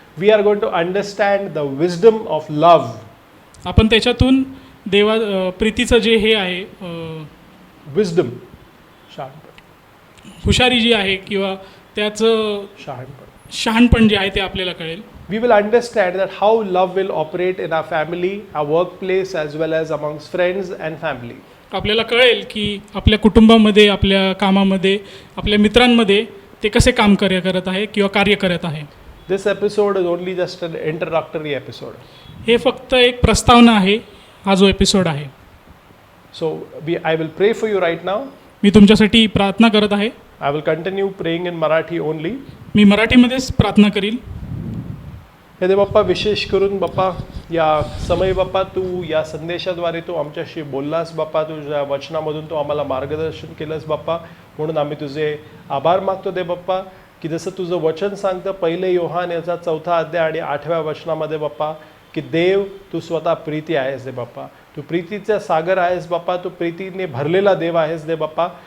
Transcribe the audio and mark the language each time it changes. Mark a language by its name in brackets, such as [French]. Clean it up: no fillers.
[English] we are going to understand the wisdom of love. [Marathi] आपण त्याच्यातून देवा प्रीतीचं जे हे आहे Wisdom. शहाणपण. हुशारी जी आहे किंवा त्याचं शहाणपण. शहाणपण जे आहे ते आपल्याला कळेल. [English] We will understand that how love will operate in our family, our workplace, as well as amongst friends and family. [Marathi] आपल्याला कळेल की आपल्या कुटुंबामध्ये, आपल्या कामामध्ये, आपल्या मित्रांमध्ये ते कसे काम करत आहे किंवा कार्य करत आहे. [English] This episode is only just an introductory episode. [Marathi] हे फक्त एक प्रस्तावना आहे, हा जो एपिसोड आहे. [English] So I will pray for you right now. [Marathi] मी तुमच्यासाठी प्रार्थना करत आहे. [English] I will continue praying in Marathi only. [Marathi] मी मराठीमध्येच प्रार्थना करील. हे दे बाप्पा, विशेष करून बाप्पा या समय बाप्पा तू या संदेशाद्वारे तू आमच्याशी बोललास बाप्पा, तुझ्या वचनामधून तू आम्हाला मार्गदर्शन केलंस बाप्पा, म्हणून आम्ही तुझे आभार मागतो दे बाप्पा, की जसं तुझं वचन सांगतं 1 योहान याचा 4 अध्याय आणि 8व्या वचनामध्ये बाप्पा, की देव तू स्वतः प्रीती आहेस दे बाप्पा, तू प्रीतीचा सागर आहेस बाप्पा, तू प्रीतीने भरलेला देव आहेस दे बाप्पा.